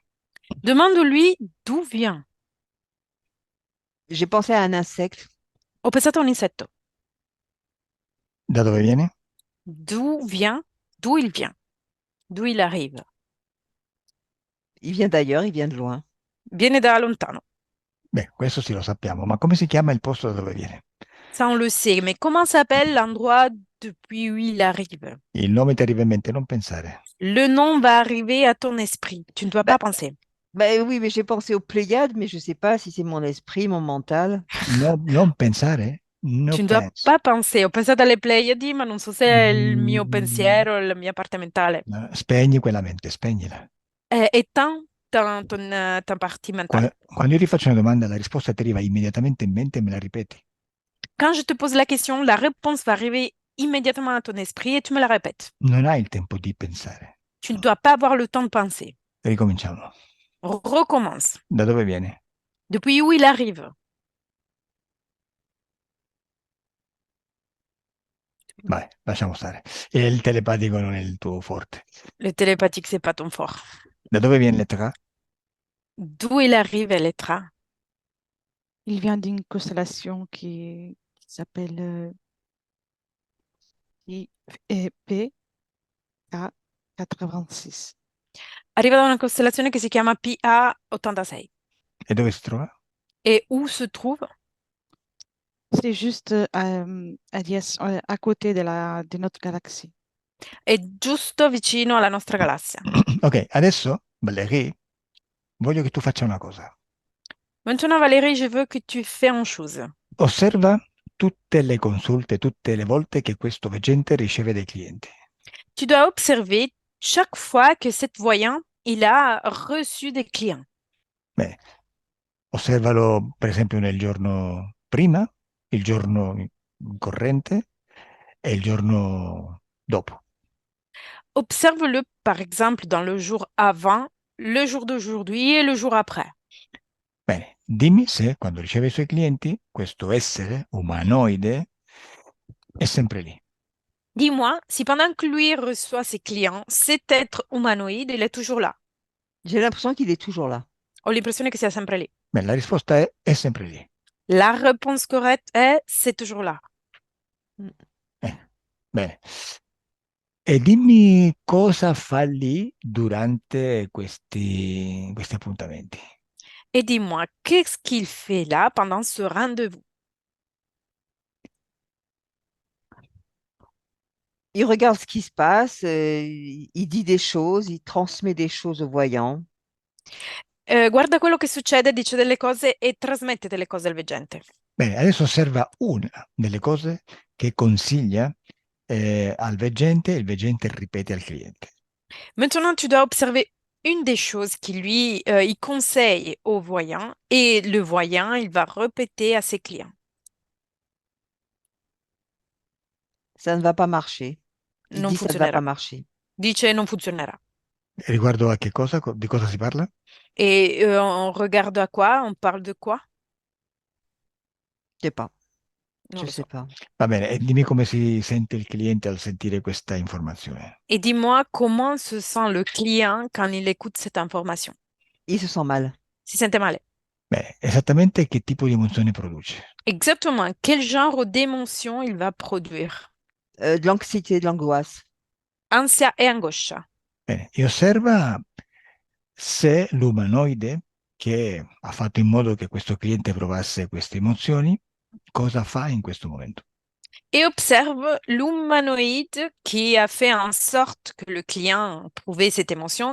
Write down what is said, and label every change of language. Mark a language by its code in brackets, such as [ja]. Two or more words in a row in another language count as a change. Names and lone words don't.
[fr] Demande-lui d'où vient. J'ai pensé à un insecte. [it] Ho pensato a un insetto. Da dove viene? [fr] D'où vient? D'où il vient? D'où il arrive? Il vient d'ailleurs, il vient de loin. [it] Viene da lontano. Beh, questo sì lo sappiamo, ma come si chiama il posto da dove viene? [fr] Ça, on le sait. Mais comment s'appelle l'endroit depuis où il arrive? [it] Il nome ti arriva in mente, non pensare. [fr] Le nom va arriver à ton esprit. Tu ne dois Bah, pas penser. bah oui, mais j'ai pensé aux Pléiades, mais je ne sais pas si c'est mon esprit, mon mental. [it] No, non pensare? No [fr] Tu ne dois [it] penso. [fr] pas penser. [it] Ho pensato alle Pleiadi, ma non so se è il mio Mm, pensiero, la mia parte mentale. no, spegni quella mente, spegnila. [fr] Éteins ta partie mentale. [it] Quando io ti faccio una domanda, la risposta ti arriva immediatamente in mente e me la ripeti. [fr] Quand je te pose la question, la réponse va arriver immédiatement à ton esprit et tu me la répètes. [it] Non hai il tempo di pensare. [fr] Tu ne dois pas avoir le temps de penser. [it] Ricominciamo. [fr] Recommence. [it] Da dove viene? [fr] Depuis où il arrive? [it] Vai, lasciamo stare. E il telepatico non è il tuo forte. [fr] Le télépathique, c'est pas ton fort. [it] Da dove viene l'Etra? [fr] D'où il arrive, Elettra? Il vient d'une constellation qui s'appelle PA86. [it] Arriva da una costellazione che si chiama PA86. E dove si trova? [fr] Et où se trouve? C'est juste à côté de notre galaxie. [it] È giusto vicino alla nostra galassia. Ok, adesso, Valérie, voglio che tu faccia una cosa. [fr] Maintenant, Valérie, je veux que tu fais une chose. [it] Osserva tutte le consulte, tutte le volte che questo veggente riceve dei clienti. [fr] Tu dois observer chaque fois que cette voyant, il a reçu des clients. [it] Bene, osservalo per esempio nel giorno prima, il giorno corrente e il giorno dopo. [fr] Observe-le, par exemple, dans le jour avant, le jour d'aujourd'hui et le jour après. [it] Bene, dimmi se quando riceve i suoi clienti, questo essere umanoide è sempre lì. [fr] Dis-moi, si pendant que lui reçoit ses clients, cet être humanoïde, il est toujours là. J'ai l'impression qu'il est toujours là. [it] Ho l'impressione che sia sempre lì. Beh, la risposta è sempre lì. [fr] La réponse correcte est c'est toujours là. Mm. [it] Bene. E dimmi cosa fa lì durante questi appuntamenti. [fr] Et dis-moi, qu'est-ce qu'il fait là pendant ce rendez-vous? Il regarde ce qui se passe, il dit des choses, il transmet des choses aux voyants. [it] Guarda quello che succede, dice delle cose e trasmette delle cose al veggente. Bene, adesso osserva una delle cose che consiglia al veggente e il veggente ripete al cliente. [fr] Maintenant, tu dois observer une des choses qui lui, il conseille au voyant et le voyant, il va répéter à ses clients. Ça ne va pas marcher. Il [it] non [fr] dit ça ne va [it] funzionerà. [fr] pas marcher. [it] Dice non funzionerà. Riguardo a che cosa? Di cosa si parla? [fr] Et on regarde à quoi? On parle de quoi? Je sais pas. [it] Non [fr] Je [it] lo [fr] sais [it] so. [fr] pas. [it] Va bene, e dimmi come si sente il cliente al sentire questa informazione. [fr] Et dis-moi comment se sent le client quand il écoute cette information. Il se sent mal. [it] Si sente male. Bene, esattamente che tipo di emozione produce? [fr] Exactement. Quel genre d'émotion il va produire? De l'anxiété, de l'angoisse. [it] Ansia e angoscia. Bene, e osserva se l'umanoide che ha fatto in modo che questo cliente provasse queste emozioni, cosa fa in questo momento? [fr] Et observe l'humanoïde qui a fait en sorte que le client prouvait cette émotion.